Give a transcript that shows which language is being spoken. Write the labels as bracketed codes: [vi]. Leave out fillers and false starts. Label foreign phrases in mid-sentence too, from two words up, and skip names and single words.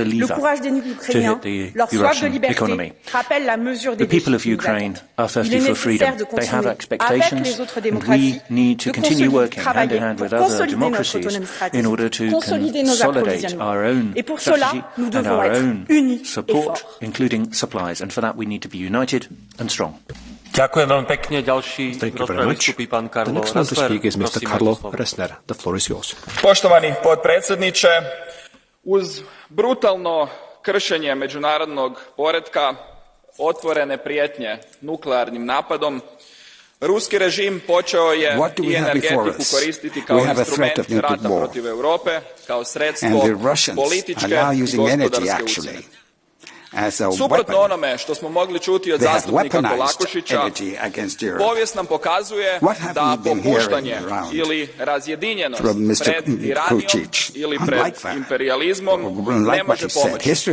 [fr] Le courage des Ukrainiens, leur soif de liberté, rappelle la mesure des défis que nous attendent. Il est nécessaire de continuer, avec les autres démocraties, de consolider, travailler pour consolider notre autonomie stratégique, consolider nos approvisionnements. Et pour cela, nous devons être unis et forts. [sk] Ďakujem veľmi pekne. Ďalší rozprave vystupí pán Karlo Ressler. [en] The floor is yours. [hr] Poštovani potpredsjedniče, uz brutalno kršenje međunarodnog poretka, otvorene prijetnje nuklearnim napadom, ruski režim počeo je i energetiku koristiti kao instrument rata protiv Europe, kao sredstvo političke i gospodarske ucjene. Suprotno onome što smo mogli čuti od zastupnika Kolakušića, povijest nam pokazuje da popuštanje ili razjedinjenost pred tiranijom ili pred imperijalizmom ne može pomoći.